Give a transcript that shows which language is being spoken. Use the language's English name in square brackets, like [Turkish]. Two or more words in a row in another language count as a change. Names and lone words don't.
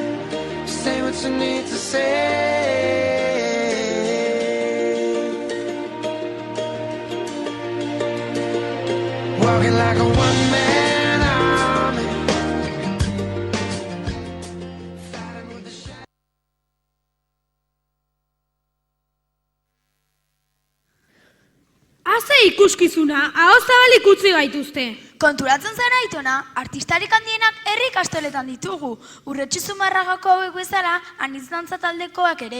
[English] Say what you need to say. Walking like a one-man army. Fighting with the shadows. [Basque] Haze ikuskizuna, ahoz zabalik utzi gaituzte. Konturatzen zara Aitona, artistarik handienak herri ikastoletan ditugu. Urretxu Zumarragako hauek bezala, anitz dantza taldekoak ere.